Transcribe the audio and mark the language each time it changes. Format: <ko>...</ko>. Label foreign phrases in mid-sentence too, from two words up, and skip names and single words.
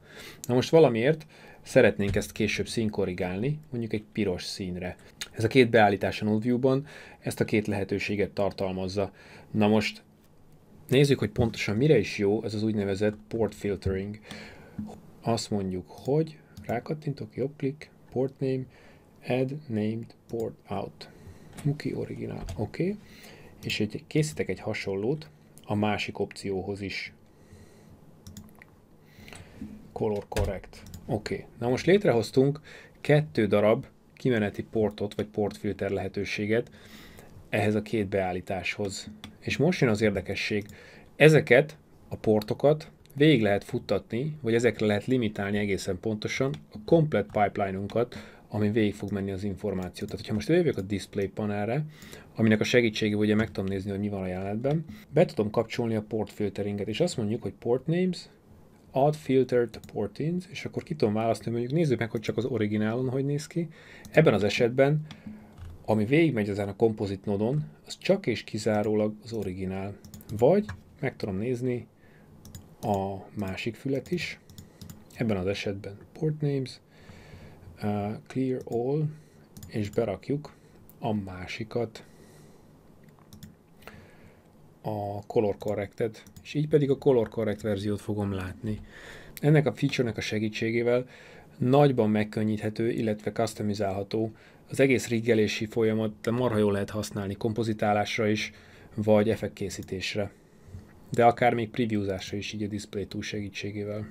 <hu>Na most valamiért szeretnénk ezt később színkorrigálni, mondjuk egy piros színre. Ez a két beállítás a NodeView-ban ezt a két lehetőséget tartalmazza. Na most nézzük, hogy pontosan mire is jó ez az úgynevezett</hu> <en>port filtering.</en> <hu>Azt mondjuk, hogy rákattintok, jobb klik,</hu> <en>port name, add named port out.</en> <hu>Muki original, oké. És készítek egy hasonlót a másik opcióhoz is.</hu> <en>Color correct.</en> <hu>Oké. Na most létrehoztunk 2 darab kimeneti portot, vagy portfilter lehetőséget ehhez a két beállításhoz. És most jön az érdekesség. Ezeket a portokat végig lehet futtatni, vagy ezekre lehet limitálni egészen pontosan a komplett pipeline-unkat, ami végig fog menni az információt. Tehát, hogyha most jövök a</hu> <en>display panelre,</en> <hu>aminek a segítségével ugye meg tudom nézni, hogy mi van a jelenetben, be tudom kapcsolni a</hu> <en>port filteringet,</en> <hu>és azt mondjuk, hogy</hu> <en>port names, add filter to port ins,</en> <hu>és akkor ki tudom választani, mondjuk nézzük meg, hogy csak az originálon hogy néz ki. Ebben az esetben, ami végigmegy ezen a composite nodon, az csak és kizárólag az originál. Vagy meg tudom nézni a másik fület is. Ebben az esetben</hu> <en>port names, clear all,</en> <hu>és berakjuk a másikat, a</hu> <en>color corrected,</en> <hu>és így pedig a</hu> <en>color correct</en> <hu>verziót fogom látni. Ennek a feature-nek a segítségével nagyban megkönnyíthető, illetve customizálható az egész riggelési folyamat, de marha jól lehet használni kompozitálásra is, vagy effektkészítésre. De akár még previewzásra is így a</hu> <en>display tool</en> <hu>segítségével.</hu>